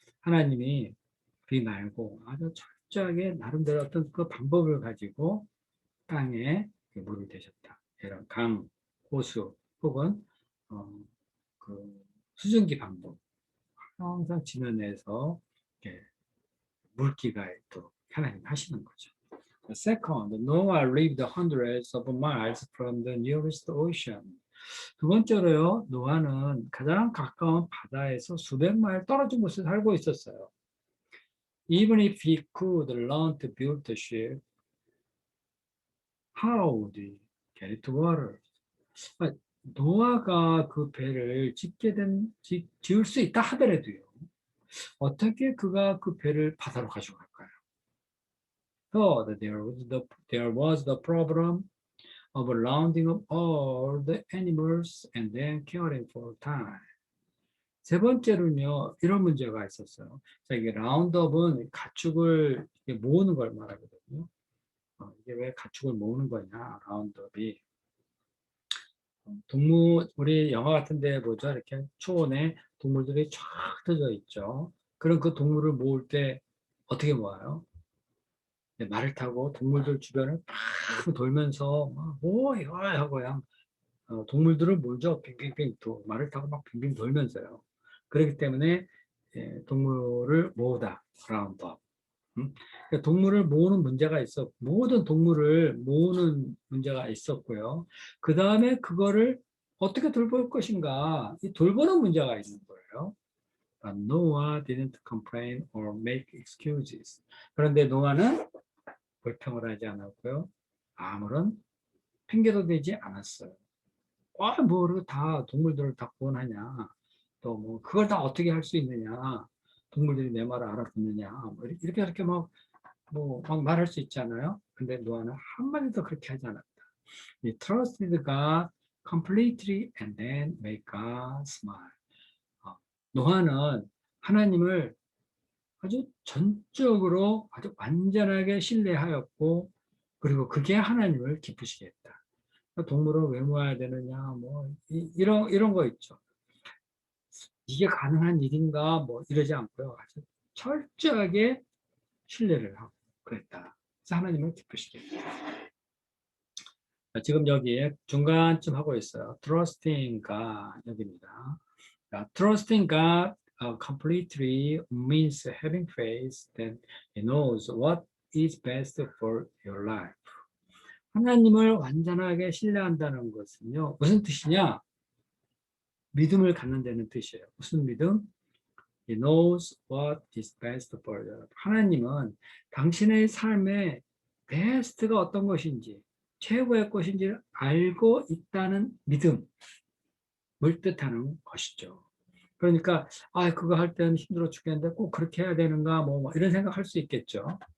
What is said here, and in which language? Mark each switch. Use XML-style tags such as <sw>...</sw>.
<ko>하나님이 비 말고 아주 철저하게 나름대로 어떤 그 방법을 가지고 땅에 물을 대셨다. 이런 강, 호수 혹은 그 수증기 방법 항상 지면에서 이렇게 물기가 있도록 하나님 하시는 거죠.</ko> <en>Second, Noah lived hundreds of miles from the nearest ocean.</en> <ko>두 번째로요, 노아는 가장 가까운 바다에서 수백 마일 떨어진 곳에 살고 있었어요.</ko> <en>Even if he could learn to build the ship, how would he get it to water?</en> <ko>노아가 그 배를 지을 수 있다 하더라도요. 어떻게 그가 그 배를 바다로 가지고 갈까요?</ko> <en>So there was the problem of rounding up all the animals and then caring for time.</en> <ko>세 번째로는요, 이런 문제가 있었어요. 자, 이게 라운드업은 가축을 이렇게 모으는 걸 말하거든요. 이게 왜 가축을 모으는 거냐, 라운드업이. 우리 영화 같은 데 보죠. 이렇게 초원에 동물들이 쫙 터져 있죠. 그럼 그 동물을 모을 때 어떻게 모아요? 네, 말을 타고 동물들 주변을 팍 돌면서 막, 오, 이거 하고 그냥 동물들을 몰죠. 빙빙빙 또 말을 타고 막 빙빙 돌면서요. 그렇기 때문에 동물을 모으다. 라운드업. 그러니까 동물을 모으는 문제가 모든 동물을 모으는 문제가 있었고요. 그 다음에 그거를 어떻게 돌볼 것인가, 이 돌보는 문제가 있는 거예요.</ko> <en>But Noah didn't complain or make excuses.</en> <ko>그런데 노아는 불평을 하지 않았고요. 아무런 핑계도 대지 않았어요. 뭐, 다 동물들을 다 구원하냐. 또 뭐, 그걸 다 어떻게 할 수 있느냐. 동물들이 내 말을 알아듣느냐. 뭐 이렇게 이렇게 막 말할 수 있잖아요. 근데 노아는 한마디도 그렇게 하지 않았다.</ko> <en>He trusted God completely and then made God smile.</en> <ko>노아는 하나님을 아주 전적으로 아주 완전하게 신뢰하였고, 그리고 그게 하나님을 기쁘시게 했다. 동물을 왜 모아야 되느냐, 뭐, 이런 거 있죠. 이게 가능한 일인가, 뭐, 이러지 않고요. 아주 철저하게 신뢰를 하고 그랬다. 그래서 하나님을 기쁘시게 했다. 지금 여기에 중간쯤 하고 있어요.</ko> <en>Trusting God,</en> <ko>여기입니다.</ko> <en>Trusting God completely means having faith that He knows what is best for your life.</en> <ko>하나님을 완전하게 신뢰한다는 것은요, 무슨 뜻이냐? 믿음을 갖는다는 뜻이에요. 무슨 믿음?</ko> <en>He knows what is best for your life.</en> <ko>하나님은 당신의 삶의 베스트가 어떤 것인지, 최고의 것인지를 알고 있다는 믿음을 뜻하는 것이죠. 그러니까 그거 할 때는 힘들어 죽겠는데 꼭 그렇게 해야 되는가 뭐 이런 생각할 수 있겠죠.</ko>